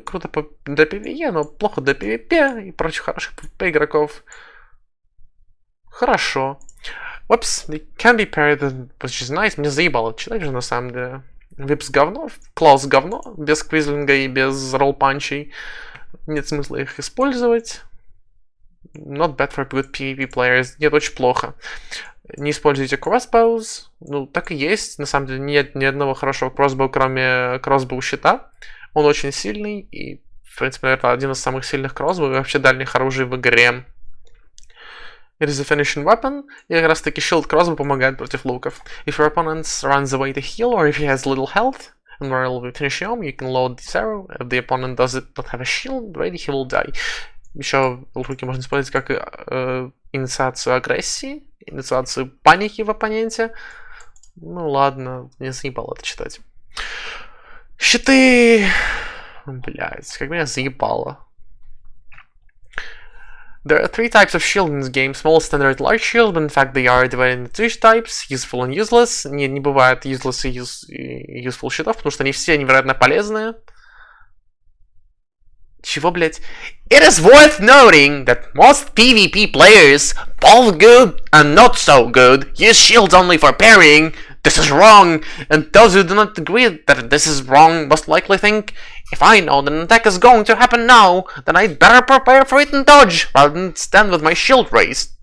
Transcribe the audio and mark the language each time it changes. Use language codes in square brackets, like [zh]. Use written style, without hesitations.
[ru] Круто для PvE, но плохо для PvP и прочих хороших PvP игроков. Хорошо. [en] Whoops, they can be parried, which is nice. [ru] Мне заебало читать же на самом деле. Випс говно, Клаус говно, без квизлинга и без ролл-панчей. Нет смысла их использовать. [en] Not bad for good PvP players. [ru] Нет, очень плохо. Не используйте crossbows. Ну, так и есть. На самом деле нет ни одного хорошего crossbow, кроме crossbow щита. Он очень сильный и, в принципе, это один из самых сильных crossbow и вообще дальних оружий в игре. [en] It is a finishing weapon, [ru] и как раз таки shield crossbow помогает против луков. [en] If your opponent runs away to heal, or if he has little health, and while we finish him, you can load this arrow. If the opponent does not have a shield ready, he will die. [ru] Еще луки можно использовать как инициацию агрессии, инициацию паники в оппоненте. Ну ладно, не заебало это читать. Щиты! Блять, как меня заебало. [en] There are three types of shield in this game. Small, standard, large shield, but in fact they are divided into two types. Useful and useless. [ru] Не бывает useless и useful щитов, потому что они все невероятно полезные. Чего, блять? [en] It is worth noting that most PvP players, both good and not so good, use shields only for parrying. This is wrong, and those who do not agree that this is wrong must likely think, if I know that an attack is going to happen now, then I'd better prepare for it and dodge, rather than stand with my shield raised.